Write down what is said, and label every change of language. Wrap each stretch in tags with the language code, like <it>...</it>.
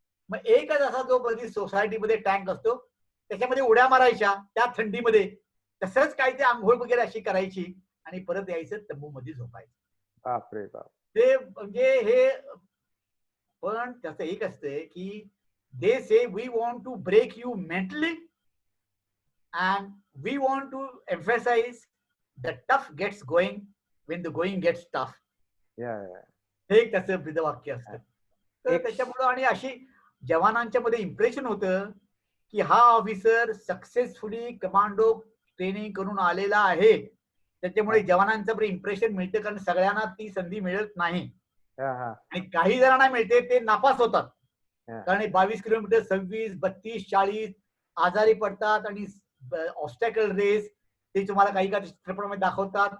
<mr>मग एकच असा जो कधी सोसायटीमध्ये टँक असतो, त्याच्यामध्ये उड्या मारायच्या त्या थंडीमध्ये. तसंच काही ते आंघोळ वगैरे अशी करायची आणि परत यायचं, तंबू मध्ये झोपायचं. बापरे बाप. ते म्हणजे हे. पण त्याचं एक असतंय की</mr> <en>they say we want to break you mentally and we want to emphasize the tough gets going when the going gets tough.</en> <mr>हे एक त्याचं ब्रीदवाक्य असतं. तर त्याच्यामुळं आणि अशी जवानांच्या मध्ये इम्प्रेशन होतं की हा ऑफिसर सक्सेसफुली कमांडो ट्रेनिंग करून आलेला आहे, त्याच्यामुळे जवानांचं इम्प्रेशन मिळतं, कारण सगळ्यांना ती संधी मिळत नाही आणि काही जणांना मिळते ते नापास होतात, कारण 22 किलोमीटर 26, 32, 40 आजारी पडतात आणि ऑब्स्टॅकल रेस ते तुम्हाला काही काही चित्रपटामध्ये दाखवतात.</mr>